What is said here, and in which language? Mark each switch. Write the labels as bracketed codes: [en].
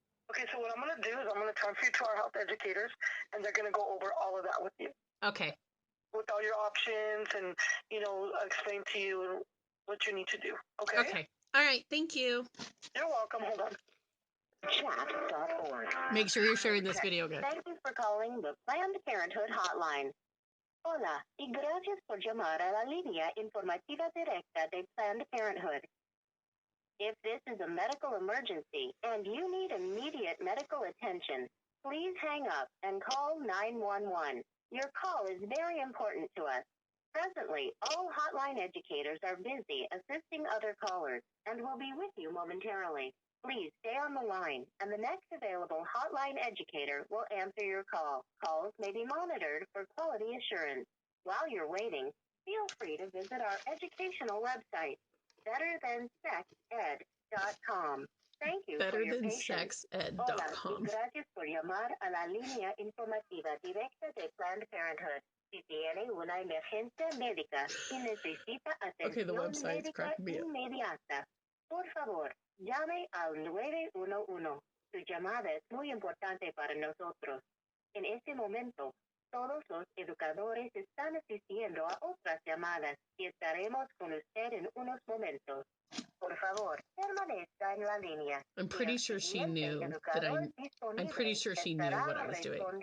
[en] Okay, so what I'm going to do is I'm going to transfer you to our health educators, and they're going to go over all of that with you. Okay. With all your options and, explain to you what you need to do. Okay? Okay. All right. Thank you. You're welcome. Hold on. Chat.org. Make sure you're sharing this video, guys. Thank you for calling the Planned Parenthood hotline. [es] Hola, y gracias por llamar a la línea informativa directa de Planned Parenthood. [en] If this is a medical emergency and you need immediate medical attention, please hang up and call 911. Your call is very important to us. Presently, all hotline educators are busy assisting other callers and will be with you momentarily. Please stay on the line, and the next available hotline educator will answer your call. Calls may be monitored for quality assurance. While you're waiting, feel free to visit our educational website, betterthansexed.com. Thank you for your patience. [es] Hola, y gracias por llamar a la línea informativa directa de Planned Parenthood. Si tiene una emergencia médica y necesita atención médica inmediata, por favor, llame al 911. Su llamada es muy importante para nosotros. En este momento, todos los educadores están asistiendo a otras llamadas y estaremos con usted en unos momentos. Por favor, permanezca en la línea. [en] I'm pretty sure she knew that I'm pretty sure she knew what I was doing.